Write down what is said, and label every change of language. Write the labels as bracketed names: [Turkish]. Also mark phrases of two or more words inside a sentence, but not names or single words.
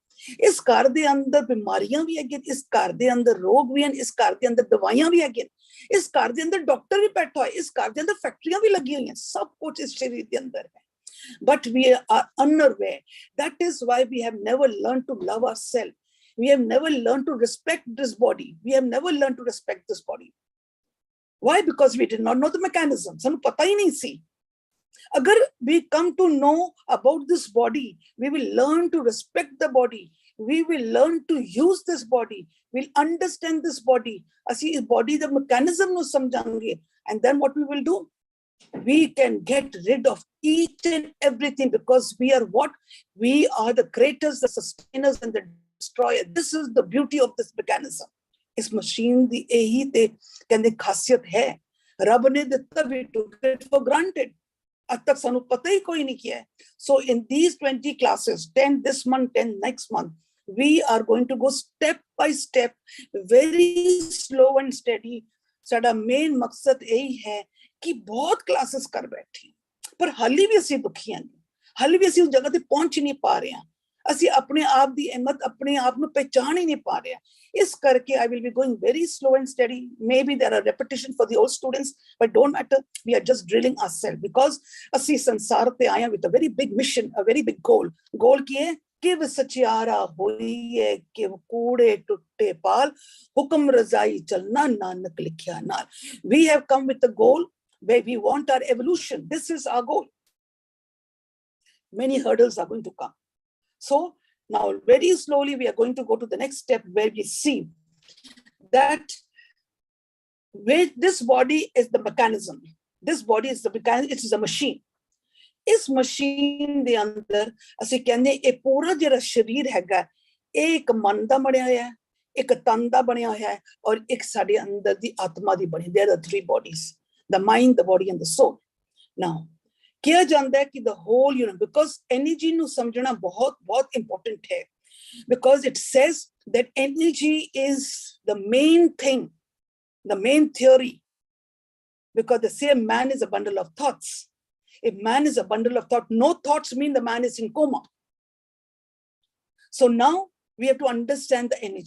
[Punjabi] ਇਸ ਘਰ ਦੇ ਅੰਦਰ ਬੀਮਾਰੀਆਂ ਭੀ ਹੈ, ਇਸ ਘਰ ਦੇ ਅੰਦਰ ਰੋਗ ਭੀ ਹੈਂ, ਇਸ ਘਰ ਦੇ ਅੰਦਰ ਦਵਾਈਆਂ ਭੀ ਹੈ, ਇਸ ਘਰ ਦੇ ਅੰਦਰ ਡਾਕਟਰ ਭੀ ਬੈਠਾ ਹੈ, ਇਸ ਘਰ ਦੇ ਅੰਦਰ ਫੈਕਟਰੀਆਂ ਭੀ ਲੱਗੀ ਹੋਈ ਹੈਂ. [Hindi] सब कुछ इस शरीर के अंदर है. [English] But we are unaware. That is why we have never learned to love ourselves. We have never learned to respect this body. We have never learned to respect this body. Why? Because we did not know the mechanism. [Punjabi] ਸਾਨੂੰ ਪਤਾ ਹੀ ਨਹੀਂ ਸੀ. [English] अगर we come to know about this body, we will learn to respect the body. We will learn to use this body. We'll understand this body. [Punjabi] ਅਸੀਂ ਇਸ [English] body the mechanism [Punjabi] ਨੂੰ ਸਮਝਾਂਗੇ. [English] And then what we will do? We can get rid of each and everything, because we are what? We are the creators, the sustainers, and the destroyers. This is the beauty of this mechanism. [Punjabi] इस machine ਦੀ ਇਹੀ ਤੇ ਕਹਿੰਦੇ ਖ਼ਾਸੀਅਤ ਹੈ. ਰੱਬ ਨੇ ਦਿੱਤਾ, [English] we took it for granted. [Punjabi] ਅਬ ਤਕ ਸਾਨੂੰ ਪਤਾ ਹੀ ਕੋਈ ਨਹੀਂ ਕੀਤਾ ਹੈ. [English] So in these 20 classes, 10 this month, 10 next month, we are going to go step by step, very slow and steady. [Punjabi] साडा main ਮਕਸਦ ਇਹੀ ਹੈ ਕਿ ਬਹੁਤ ਕਲਾਸਾਂ ਕਰ ਬੈਠੇ, ਪਰ ਹਾਲੀ ਭੀ ਅਸੀਂ ਦੁਖੀ ਹੈਂ, ਹਾਲੀ ਭੀ ਅਸੀਂ ਉਸ ਜਗ੍ਹਾ ਤੇ ਪਹੁੰਚ ਨਹੀਂ ਪਾ ਰਹੇ ਹੈਂ. ਅਸੀਂ ਆਪਣੇ ਆਪ ਦੀ ਹਿੰਮਤ ਆਪਣੇ ਆਪ ਨੂੰ ਪਹਿਚਾਣ ਹੀ ਨਹੀਂ ਪਾ ਰਹੇ। ਇਸ ਕਰਕੇ [English] I will be going very slow and steady. Maybe there are repetition for the old students, but don't matter. We are just drilling ourselves because [Punjabi] ਅਸੀਂ ਸੰਸਾਰ ਤੇ ਆਏ ਹਾਂ [English] with a very big mission, a very big goal. Goal [Punjabi] ਕੀ ਹੈ? ਕਿਵ ਸਚਿਆਰਾ ਹੋਈਏ ਕਿਵ ਕੂੜੇ ਟੁੱਟੇ ਪਾਲ, ਹੁਕਮ ਰਜ਼ਾਈ ਚਲਣਾ ਨਾਨਕ ਲਿਖਿਆ ਨਾਲ। [English] We have come with a goal where we want our evolution. This is our goal. Many hurdles are going to come. So now very slowly we are going to go to the next step where we see that this body is the mechanism. This body is the mechanism, it is a machine. [Punjabi] ਇਸ ਮਸ਼ੀਨ ਦੇ ਅੰਦਰ ਅਸੀਂ ਕਹਿੰਦੇ ਇਹ ਪੂਰਾ ਜਿਹੜਾ ਸਰੀਰ ਹੈਗਾ ਇਹ ਇੱਕ ਮਨ ਦਾ ਬਣਿਆ ਹੋਇਆ ਹੈ, ਇੱਕ ਤਨ ਦਾ ਬਣਿਆ ਹੋਇਆ ਹੈ ਔਰ ਇੱਕ ਸਾਡੇ ਅੰਦਰ ਦੀ ਆਤਮਾ ਦੀ ਬਣੀ। [English] There are three bodies, the mind, the body and the soul. [Punjabi] Now ਕਿਹਾ ਜਾਂਦਾ ਹੈ ਕਿ [English] the whole because energy [Punjabi] ਨੂੰ ਸਮਝਣਾ ਬਹੁਤ ਬਹੁਤ important ਹੈ, [English] because it says that energy is the main thing, the main theory, because the same man is a bundle of thoughts. If man is a bundle of thought, no thoughts mean the man is in coma. So now we have to understand the energy.